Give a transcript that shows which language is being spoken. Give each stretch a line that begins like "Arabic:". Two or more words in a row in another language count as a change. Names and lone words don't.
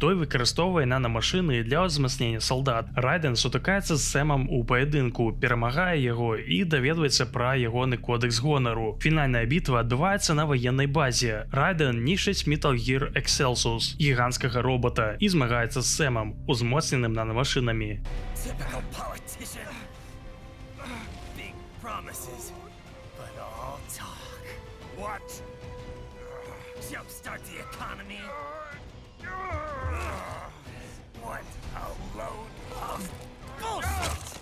Belarusian: Той выкарыстоўвае нанамашыны для ўзмацнення салдат. Райден сутыкаецца з Сэмам у паядынку, перамагае яго і даведваецца пра ягоны кодекс гонару. Фінальная бітва адбываецца на ваеннай базе. Райден нішчыць Metal Gear Excelsus, гіганцкага робота, і змагаецца з Сэмам, узмоцненым нанамашынамі.
English: Typical politician. Big promises, but all talk. What? Jumpstart the economy? What a load of bullshit!